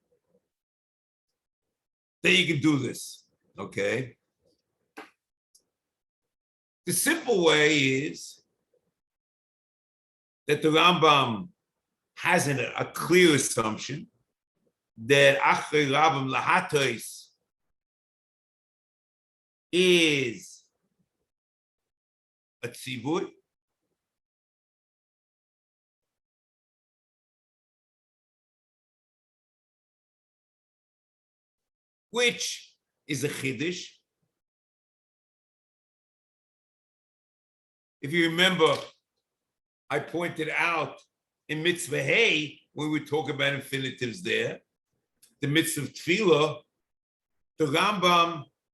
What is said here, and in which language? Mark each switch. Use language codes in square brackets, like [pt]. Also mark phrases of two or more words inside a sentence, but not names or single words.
[en] that you can do this, okay? The simple way is that the Rambam has a clear assumption that [he] אחרי רבים להטות [en] is a tzivur, which is a chiddush. If you remember, I pointed out in [he] מצוה ה, [en] when we talk about infinitives there, the [he] מצוה תפילה, [en] the Rambam